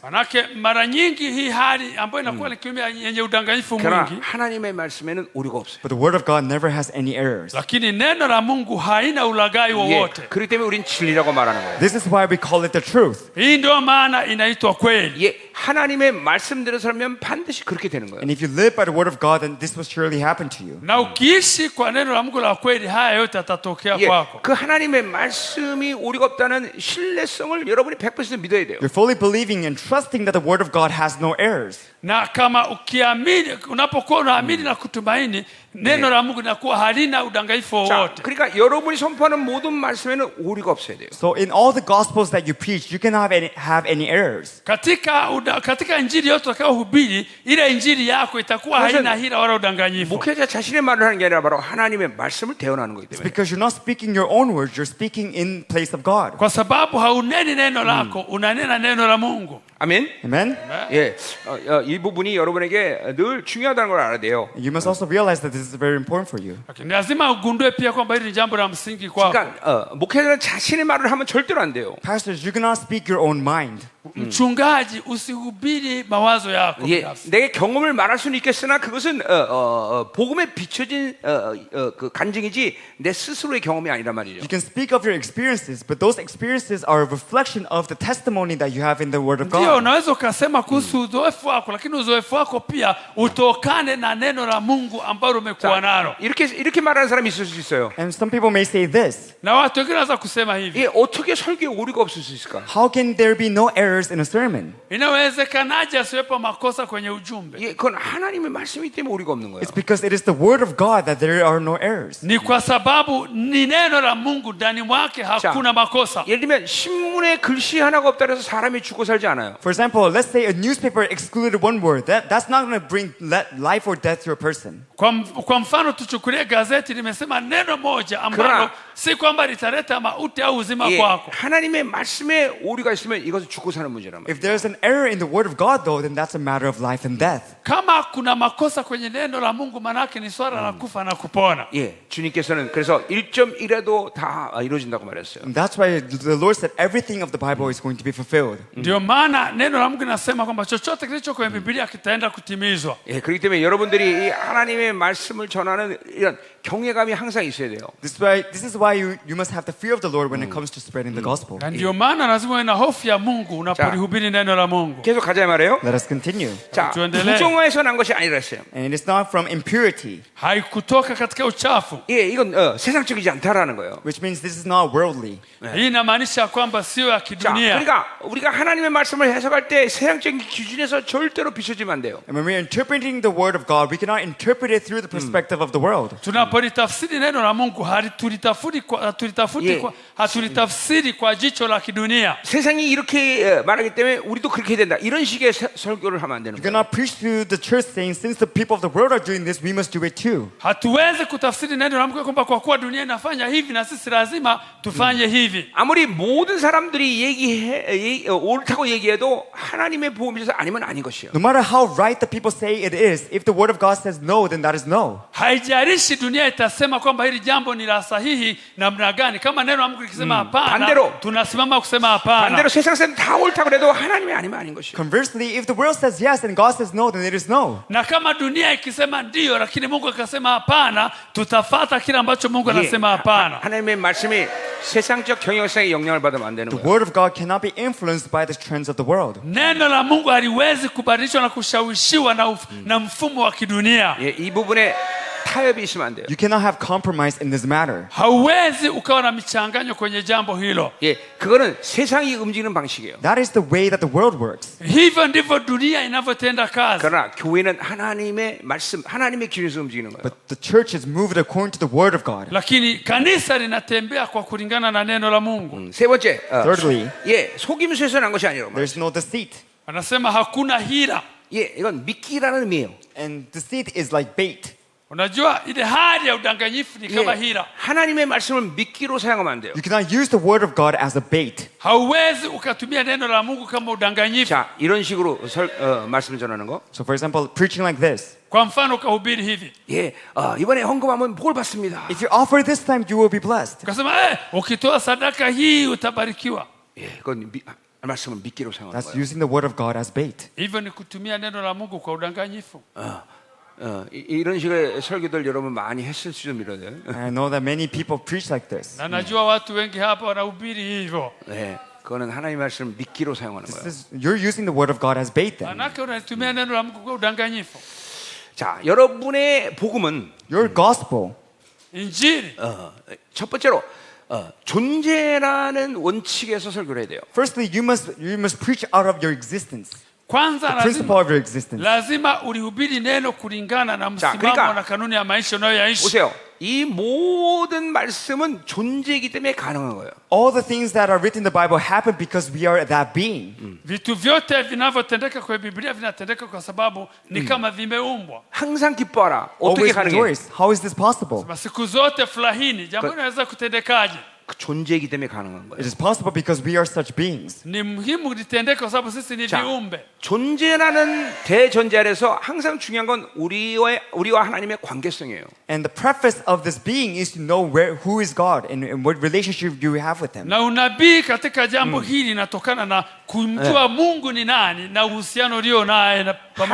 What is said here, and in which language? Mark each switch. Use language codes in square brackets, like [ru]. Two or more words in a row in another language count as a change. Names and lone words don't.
[sw] Manake mara nyingi hii hali ambayo inakuwa ni kiumbe yenye udanganyifu [ko] 그러나 [sw] mwingi, [ko] 하나님의 말씀에는 오류가 없어요. [en] But the word of God never has any errors. [sw] lakini neno la Mungu haina ulaghai wowote. [ko] 그렇기 때문에 우린 진리라고 말하는 거예요. [en] This is why we call it the truth. [sw] Hii ndio maana inaitwa kweli. [ko] 하나님의 말씀대로 살면 반드시 그렇게 되는 거예요. [en] And if you live by the word of God, then this will surely happen to you. [sw] Na ukiishi kwa neno la Mungu la kweli, haya yote yatatokea kwako. [ko] 그 하나님의 말씀이 오류가 없다는 신뢰성을 여러분이 100% 믿어야 돼요. [en] You're fully believing and trusting that the word of God has no errors. [sw] Na kama ukiamini, unapokuwa unaamini na kutumaini, neno la Mungu linakuwa halina udanganyifu [ko] 자, [sw] wowote. [ko] 그러니까 여러분이 선포하는 모든 말씀에는 오류가 없어야 돼요. [en] So in all the gospels that you preach, you cannot have any errors. [sw] Katika injili yote utakayohubiri, ile injili yako itakuwa haina hila wala udanganyifu. [ko] 목회자 자신의 말을 하는 게 아니라 바로 하나님의 말씀을 대언하는 거기 때문에. [en] Because you're not speaking your own words, you're speaking in place of God. [sw] Kwa sababu hauneni neno lako, unanena neno la Mungu. [ko] 아멘. [en] Amen? [ko] 이 부분이 여러분에게 늘 중요하다는 걸 알아야 돼요. [en] You must also realize that this is very important for you. [sw] Lakini lazima ugundue pia kwamba hili ni jambo la msingi kwako. [ko] 그러니까 목회자는 자신의 말을 하면 절대로 안 돼요. [en] Pastors, you cannot speak your own mind. [sw] Mchungaji, usihubiri mawazo yako binafsi. [ko] 내 경험을 말할 수는 있겠으나 그것은 복음에 비춰진 그 간증이지 내 스스로의 경험이 아니란 말이죠. [en] You can speak of your experiences, but those experiences are a reflection of the testimony that you have in the Word of [sw] Ndio, [en] God. [sw] unaweza ukasema kuhusu uzoefu wako, lakini uzoefu wako pia utokane na neno la Mungu ambalo umekuwa nalo. [ko] 이렇게 말하는 사람이 있을 수 있어요. [en] And some people may say this, [sw] Na watu wengine wanaweza kusema hivi, [ko] 어떻게 설교에 오류가 없을 수 있을까? [en] how can there be no errors errors in a sermon? [sw] Inawezekanaje asiwepo makosa kwenye ujumbe? [ko] 예, 그건 하나님의 말씀이기 때문에 우리가 없는 거예요. [en] It's because it is the word of God that there are no errors. [sw] Ni kwa sababu ni neno la Mungu, ndani mwake hakuna makosa. [ko] 예를 들면 신문에 글씨 하나가 없다 해서 사람이 죽고 살지 않아요. [en] For example, let's say a newspaper excluded one word. That's not going to bring life or death to a person. [sw] Kwa mfano tuchukulie gazeti limesema neno moja ambalo [ko] 그러나 [sw] si kwamba litaleta mauti au uzima [ko] 예, [sw] kwako. [ko] 하나님의 말씀에 오류가 있으면 이것은 죽고 사는 문제란 말이에요. [en] If there's an error in the word of God, though, then that's a matter of life and death. [sw] Kama kuna makosa kwenye neno la Mungu, manake ni swala la kufa na kupona. [ko] 예, 주님께서는 그래서 1.1에도 다 이루어진다고 말했어요. [en] And that's why the Lord said everything of the Bible is going to be fulfilled. [sw] Ndio maana neno la Mungu linasema kwamba chochote kilicho kwenye Biblia kitaenda kutimizwa. [ko] 예, 그렇기 때문에 여러분들이 이 하나님의 말씀을 전하는 이런 경외감이 항상 있어야 돼요. [en] This is why you must have the fear of the Lord when it comes to spreading the gospel. [sw] Na ndio maana lazima uwe na hofu ya Mungu unapolihubiri neno la Mungu. [ko] 계속 가자 말이에요. [en] Let us continue. [ko] 자, 주연들의- 부정화에서 난 것이 아니라 했어요. [en] And it is not from impurity, [sw] 하ikutoka katika uchafu. [ko] 예, 이건 세상적이지 않다라는 거예요. [en] which means this is not worldly. [sw] Hii inamaanisha kwamba sio ya [ko] 자, [sw] kidunia. [ko] 그러니까 우리가 하나님의 말씀을 해석할 때 세상적인 기준에서 절대로 비춰지면 안 돼요. [en] And when we're interpreting the word of God, we cannot interpret it through the perspective of the world. [sw] Tunapolitafsiri neno la Mungu hatulitafsiri kwa jicho la kidunia. [ko] 세상이 이렇게 말하기 때문에 우리도 그렇게 해야 된다. 이런 식의 설교를 하면 안 되는 [en] You [ko] 거예요. [en] cannot preach to the church saying, since the people of the world are doing this, we must do it too. [sw] Hatuwezi kutafsiri neno la Mungu kwamba kwa kuwa dunia inafanya hivi na sisi lazima tufanye hivi. [ko] 아무리 모든 사람들이 옳다고 얘기해도 하나님의 보험에서 아니면 아닌 것이에요. [en] No matter how right the people say it is, if the word of God says no, then that is no. [sw] Haijalishi dunia itasema kwamba hili jambo ni la sahihi namna gani. Kama neno la Mungu likisema hapana, [ko] 반대로. [sw] tunasimama kusema hapana. [ko] 반대로 세상 사람 다 옳다고 그래도 하나님이 아니면 아닌 것이에요. [en] Conversely, if the world says yes and God says no, then it is no. [sw] Na kama dunia ikisema ndio lakini Mungu akasema hapana, tutafata kile ambacho Mungu anasema hapana. [ko] 하나님의 말씀이 세상적 경영성의 영향을 받으면 안 되는 [en] The [ko] 거예요. [en] word of God cannot be influenced by the trends of the world. [sw] Neno la Mungu haliwezi kubadilishwa na kushawishiwa na mfumo wa kidunia. [ko] 예, 이 부분에 타협이 있으면 안 돼요. [en] You cannot have compromise in this matter. [sw] Hauwezi ukawa na michanganyo kwenye jambo hilo. [ko] 예, 그거는 세상이 움직이는 방식이에요. [en] That is the way that the world works. [sw] Hivyo ndivyo dunia inavyotenda kazi. [ko] 그러나 교회는 하나님의 말씀, 하나님의 기준에서 움직이는 거예요. [en] But the church is moved according to the word of God. [sw] Lakini kanisa linatembea kwa kulingana na neno la Mungu. [ko] 세 번째, [en] Thirdly, [ko] 예, 속임수에서 난 것이 아니라고 말해요. [en] there's no deceit. [sw] Anasema hakuna hila. [ko] 예, 이건 미끼라는 의미예요. [en] And deceit is like bait. [sw] Unajua ile hali ya udanganyifu ni kama [ko] 예, [sw] hila. [ko] 하나님의 말씀을 미끼로 사용하면 안 돼요. [en] You cannot use the word of God as a bait. [sw] Hauwezi ukatumia neno la Mungu kama udanganyifu. [ko] 자, 이런 식으로 말씀을 전하는 거. [en] So for example, preaching like this. [sw] Kwa mfano ukahubiri hivi. [ko] 예, 이번에 헌금하면 복 받습니다. [en] If you offer this time, you will be blessed. [sw] Ukasema ukitoa sadaka hii utabarikiwa. [ko] 예, 그건 말씀을 미끼로 사용하는 [en] That's [ko] 거예요. [en] using the word of God as bait. [sw] Hivyo ni kutumia neno la Mungu kwa udanganyifu. [ko] 이런 식의 설교들 여러분 많이 했을지 좀 이러네요. [en] I know that many people preach like this. [sw] Na najua watu wengi hapa wanahubiri hivyo. [ko] 네, 그거는 하나님의 말씀을 미끼로 사용하는 거예요. [en] You're using the word of God as bait then. [sw] Manake unatumia neno la Mungu kwa udanganyifu. [ko] 자, 여러분의 복음은 [en] Your gospel, [sw] Injili [ko] 첫 번째로 존재라는 원칙에서 설교를 해야 돼요. [en] firstly, you must preach out of your existence, [sw] kwanza [en] the principle of your existence. [sw] lazima ulihubiri neno kulingana na msimamo [ko] 그러니까 [sw] na kanuni ya maisha unayoyaishi. [ko] 보세요. 이 모든 말씀은 존재이기 때문에 가능한 거예요. [en] All the things that are written in the Bible happen because we are that being. [sw] Vitu vyote vinavyotendeka kwa Biblia vinatendeka kwa sababu ni kama vimeumbwa. [ko] 항상 기뻐하라. 어떻게 [en] Always [ko] 가능해? [en] rejoice. How is this possible? [sw] Siku zote furahini. Jambo linaweza kutendekaje? [ko] 그 존재이기 때문에 가능한 거예요. [en] It is possible because we are such beings. [sw] Ni muhimu litendeke kwa sababu sisi ni [ko] 자, [sw] viumbe. [ko] 존재라는 대전제 아래서 항상 중요한 건 우리와 하나님의 관계성이에요. [en] And the preface of this being is to know who is God and what relationship you have with Him. [sw] Na unabii katika jambo hili inatokana na kumjua Mungu ni nani na uhusiano ulio naye pamoja na